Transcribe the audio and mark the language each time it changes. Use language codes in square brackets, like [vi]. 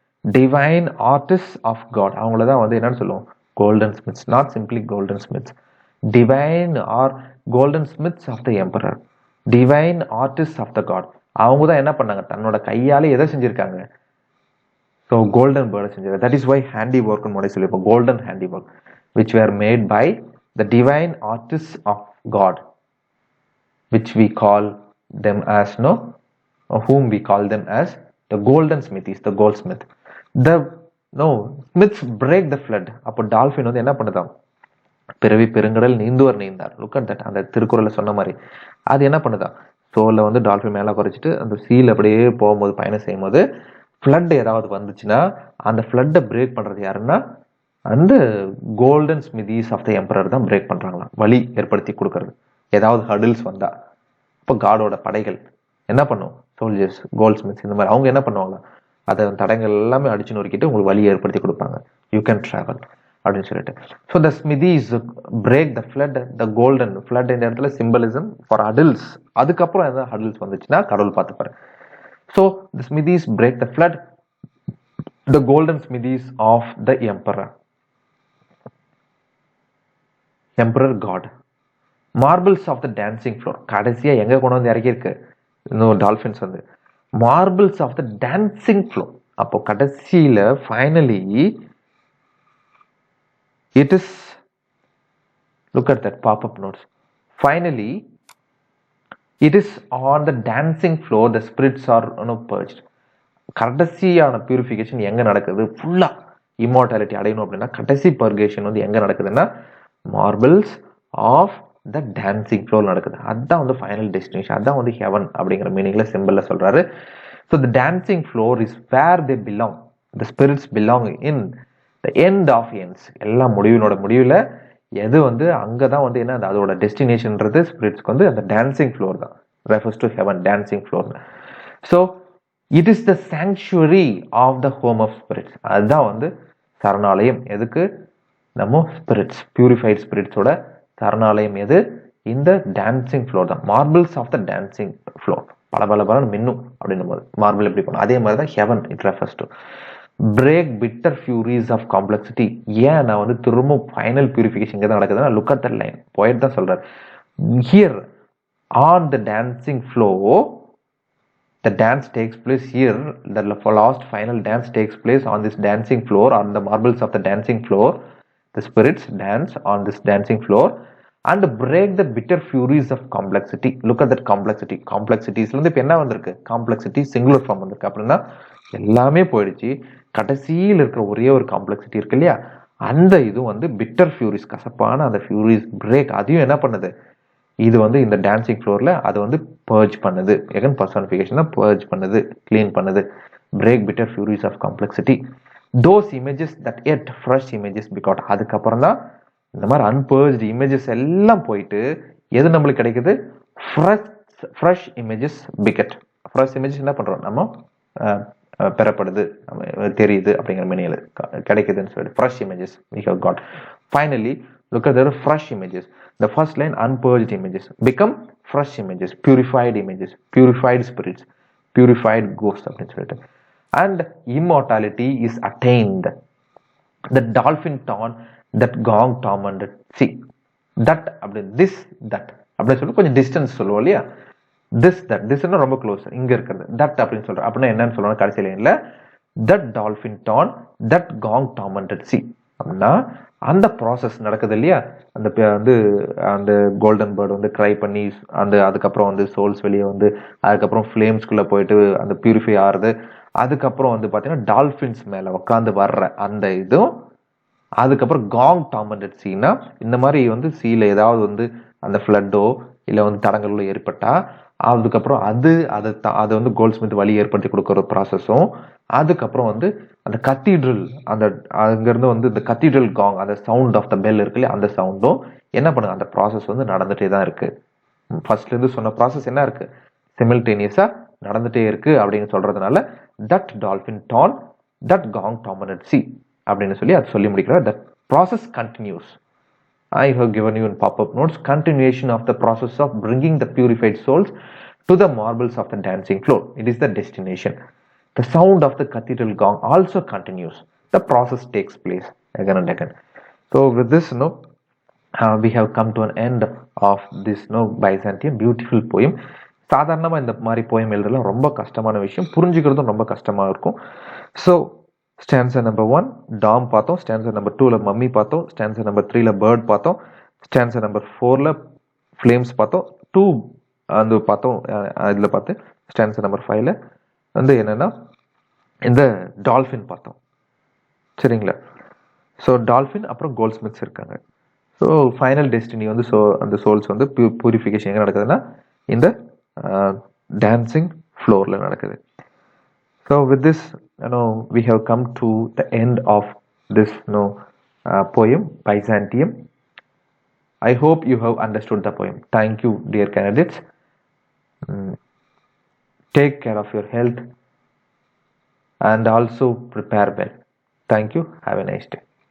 [en] divine artist of God, [ta] அவங்களதான் வந்து என்னன்னு சொல்லுவோம், golden smiths. [en] Not simply golden smiths, divine or golden smiths of the emperor, divine artist of the God. [ta] அவங்க தான் என்ன பண்ணாங்க, தன்னோட கையாலே எதை செஞ்சிருக்காங்க, ஸோ கோல்டன் பேர்டை செஞ்சிருக்காங்க. [en] that is why handy ஒர்க்னு [ta] முன்னாடி சொல்லியிருப்போம், [en] Golden handy work which were made by the divine artists of God, which we call them as whom we call them as the golden smithies, the goldsmith. The smiths break the flood. [ta] அப்போ dolphin வந்து என்ன பண்ணுதான், பிறவி பெருங்கடல் நீந்துவர் நீந்தார். [en] look at that, [ta] அந்த திருக்குறளை சொன்ன மாதிரி அது என்ன பண்ணுதான், சோலை வந்து டால்ஃபின் மேல குறைச்சிட்டு அந்த சீல் அப்படியே போகும்போது பயணம் செய்யும் போது ஃப்ளட் ஏதாவது வந்துச்சுன்னா அந்த ஃப்ளட்டை பிரேக் பண்றது யாருன்னா அந்த கோல்டன் ஸ்மிதீஸ் ஆஃப் த எம்பரர் தான் பிரேக் பண்றாங்களாம், வழி ஏற்படுத்தி கொடுக்கறது. ஏதாவது ஹடில்ஸ் வந்தா இப்போ காடோட படைகள் என்ன பண்ணும், சோல்ஜர்ஸ், கோல்ட் ஸ்மித்ஸ் இந்த மாதிரி அவங்க என்ன பண்ணுவாங்க, அதை தடங்கள் எல்லாமே அடிச்சு நொறுக்கிட்டு உங்களுக்கு வழி ஏற்படுத்தி கொடுப்பாங்க, [en] you can travel [ta] அப்படின்னு சொல்லிட்டு. [en] So the smithies break the flood. The golden flood [ta] இந்த இடத்துல [en] Symbolism for hurdles. [ta] அதுக்கப்புறம் ஏதாவது ஹடில்ஸ் வந்துச்சுன்னா கடவுள் பார்த்துப்பாரு. [en] So the smithies break the flood, the golden smithies of the emperor God. Marbles of the dancing floor, [ta] கடைசியா எங்க கொண்டு வந்து இறக்கியிருக்கு இன்னும் டால்ஃபின்ஸ் வந்து [en] marbles of the dancing floor. [ta] அப்போ கடைசியில [en] finally it is, look at that pop-up notes, finally it is on the dancing floor the spirits are purged. [ta] கடைசியான purification எங்க நடக்குது, ஃபுல்லா இம்மார்டாலிட்டி அடையணும் அப்படின்னா கடைசி பர்கேஷன் வந்து எங்க நடக்குதுன்னா [en] marbles of the dancing floor [ta] நடக்குது. அதுதான் வந்து ஃபைனல் டெஸ்டினேஷன், அதுதான் வந்து ஹெவன் அப்படிங்கிற மீனிங்ல சிம்பிள்ல சொல்றாரு. [en] So the dancing floor is where they belong, the spirits belong in the end of ends. [ta] எல்லா முடிவினோட முடிவில் எது வந்து அங்கதான் வந்து என்ன அதோட டெஸ்டினேஷன்ன்றது ஸ்பிரிட்ஸ்க்கு வந்து அந்த டான்சிங் ஃப்ளோர் தான், [en] refers to heaven, [ta] dancing floor. [en] So it is the sanctuary of the home of spirits. [ta] அதுதான் வந்து சரணாலயம். எதுக்கு? நம்ம ஸ்பிரிட்ஸ், பியூரிஃபைட் ஸ்பிரிட்ஸோட சரணாலயம் எது? இந்த டான்சிங் ஃப்ளோர் தான், marbles of the dancing floor. பல மின்னும் அப்படின்னும் போது மார்பிள் எப்படி பண்ணும், அதே மாதிரி தான் [en] Heaven it refers to. Break bitter furies of complexity. [ta] ஏன் நான் வந்து திரும்ப ஃபைனல் பியூரிஃபிகேஷன் இங்கே தான் நடக்குதுன்னா, லுக் அட் தட் லைன், போயிட்டு தான் சொல்றாரு. [en] Here on the dancing floor the dance takes place here, the last final dance takes place on this dancing floor, on the marbles of the dancing floor. The spirits dance on this dancing floor and break the bitter furies of complexity. Look at that complexity. [ta] Complexities ல இருந்து இப்ப என்ன வந்திருக்கு, complexity singular form வந்திருக்கு. அப்படின்னா எல்லாமே போயிடுச்சு, கடைசியில் இருக்கிற ஒரே ஒரு காம்ப்ளெக்சிட்டி இருக்கு இல்லையா, அந்த இது வந்து பிட்டர் ஃபியூரிஸ், கசப்பான அந்த ஃபியூரிஸ் பிரேக், அதையும் என்ன பண்ணுது, இது வந்து இந்த டான்சிங் ஃப்ளோர்ல அது வந்து பர்ஜ் பண்ணுது. எகன் பர்சனிஃபிகேஷன் தான், பர்ஜ் பண்ணுது, கிளீன் பண்ணுது. [en] Break bitter furies of complexity. Those images that yet fresh images beget. [ta] அதுக்கப்புறம் தான் இந்த மாதிரி அன்பர்ஜ்டு இமேஜஸ் எல்லாம் போயிட்டு எது நம்மளுக்கு கிடைக்குது, fresh images beget. Fresh images என்ன பண்றோம், நம்ம பெறப்படுது, தெரியுது அப்படிங்கிற மீனிங்ல கிடைக்குதுன்னு சொல்லிட்டு fresh images [en] we have got. Finally, look at the fresh images. The first line, unpurged images become fresh images, purified spirits, purified ghosts [ta] அப்படின்னு சொல்லிட்டு. [en] And immortality is attained. The dolphin torn, that gong tormented. [ta] See, that அப்படி this that அப்படின்னு சொல்லி கொஞ்சம் distance சொல்லுவோம் இல்லையா, [en] this that this [ta] ரொம்ப close, இங்க இருக்கிறது that அப்படின்னு சொல்றோம். அப்படின்னா என்னன்னு சொல்றோம் கடைசி லைன்ல, [en] that dolphin torn, that gong tormented. [ta] See அப்படின்னா அந்த ப்ராசஸ் நடக்குது இல்லையா, அந்த வந்து அந்த கோல்டன் பேர்டு வந்து ட்ரை பண்ணி அந்த அதுக்கப்புறம் வந்து சோல்ஸ் வெளியே வந்து அதுக்கப்புறம் ஃப்ளேம்ஸ்குள்ள போயிட்டு அந்த பியூரிஃபை ஆறுது, அதுக்கப்புறம் வந்து பார்த்தீங்கன்னா டால்ஃபின்ஸ் மேல உட்காந்து வர்ற அந்த இதுவும், அதுக்கப்புறம் காங் டார்மெண்டட் சீனா, இந்த மாதிரி வந்து சீல ஏதாவது வந்து அந்த ஃப்ளட்டோ இல்லை வந்து தடங்களோ ஏற்பட்டா அதுக்கப்புறம் அதை வந்து கோல்ட் ஸ்மித் வழி ஏற்படுத்தி கொடுக்குற ப்ராசஸும், அதுக்கப்புறம் வந்து அந்த கத்தீட்ரல், அந்த அங்கிருந்து வந்து இந்த கத்தீட்ரல் காங், அந்த சவுண்ட் ஆஃப் த பெல் இருக்குல்ல, அந்த சவுண்டும் என்ன பண்ணுங்க, அந்த ப்ராசஸ் வந்து நடந்துட்டே தான் இருக்கு. ஃபர்ஸ்ட்ல இருந்து சொன்ன ப்ராசஸ் என்ன இருக்கு, சிமில்டேனியஸா நடந்துட்டே இருக்கு அப்படின்னு சொல்றதுனால [en] that dolphin torn that gong tormented sea [ta] அப்படின்னு சொல்லி அது சொல்லி முடிக்கிறார். [en] That process continues. I have given you in pop-up notes continuation of the process of bringing the purified souls to the marbles of the dancing floor. It is the destination. The sound of the cathedral gong also continues. The process takes place again and again. So with this, we have come to an end of this Byzantium beautiful poem. [ta] சாதாரணமா இந்த மாதிரி poem எழுதலாம் ரொம்ப கஷ்டமான விஷயம், புரிஞ்சுக்கிறதும் ரொம்ப கஷ்டமா இருக்கும். ஸோ ஸ்டான்சா நம்பர் 1 டாம் பார்த்தோம், ஸ்டான்சா நம்பர் 2ல மம்மி பார்த்தோம், ஸ்டான்சா நம்பர் 3ல பேர்ட் பார்த்தோம், ஸ்டான்சா நம்பர் 4ல ஃப்ளேம்ஸ் பார்த்தோம், 2 அந்த பார்த்தோம், இதில் பார்த்து ஸ்டான்சா நம்பர் 5ல வந்து என்னன்னா இந்த டால்ஃபின் பார்த்தோம். சரிங்களா? ஸோ டால்ஃபின் அப்புறம் கோல்ட் ஸ்மித்ஸ் இருக்காங்க. ஸோ ஃபைனல் டெஸ்டினி வந்து அந்த சோல்ஸ் வந்து பியூரிஃபிகேஷன் எங்கே நடக்குதுன்னா இந்த டான்சிங் ஃப்ளோரில் நடக்குது. [en] So with this, we have come to the end of this poem Byzantium. I hope you have understood the poem. Thank you, dear candidates. Take care of your health and also prepare well. Thank you. Have a nice day.